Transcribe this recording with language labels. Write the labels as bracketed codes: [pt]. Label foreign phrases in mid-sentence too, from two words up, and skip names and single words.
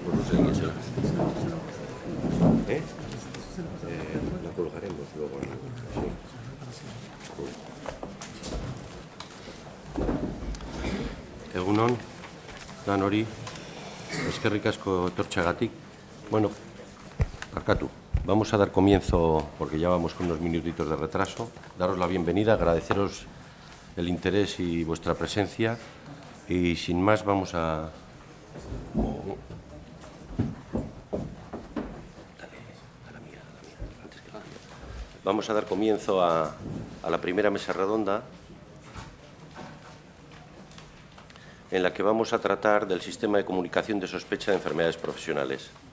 [es] sé de quién será. La colgaremos luego. Sí. [eu] Egunon, danori, eskerrik asko etortxagatik. [es] Bueno, Arcatu, vamos a dar comienzo, porque ya vamos con unos minutitos de retraso. Daros la bienvenida, agradeceros el interés y vuestra presencia. Y sin más, vamos a... Vamos a dar comienzo a la primera mesa redonda, en la que vamos a tratar del sistema de comunicación de sospecha de enfermedades profesionales.